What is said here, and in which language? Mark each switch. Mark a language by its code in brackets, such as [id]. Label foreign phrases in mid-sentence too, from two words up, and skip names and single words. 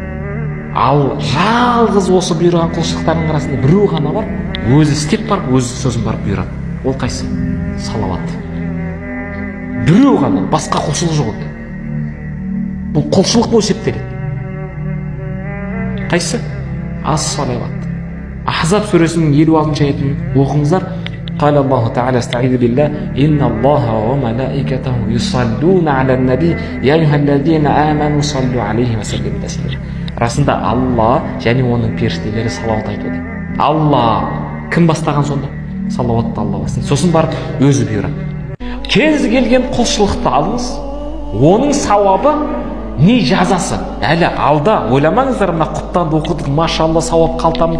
[kk] Ал жалғыз осы бұйырған құлшылықтардың арасында біреу ғана бар, өзі істеп барып, өзі сөзін барып бұйырады. Ол қайсы? Салауат. Біреу ғана, басқа құлшылық жоқ онда. Бұл құлшылық болып есептеледі. Қайсы? Ас-салауат. Ахзаб сүресінің 56 аятын оқыңыздар. [ar] قال الله تعالى استعيذ بالله إن الله وملائكته يصلون على النبي يا أيها الذين آمنوا صلوا عليه وسلموا تسليما. [kk] Расында Алла және оның періштелері салауат айтады. Алла кім бастаған сонда? Салауатты Алла бастайды. Сосын барып өзі бұйырады. Кез келген құлшылықты алыңыз, оның сауабы не жазасы? Әлі алда ойламаңыздар, мына құттанды оқыдық, машалла сауап қалтамда.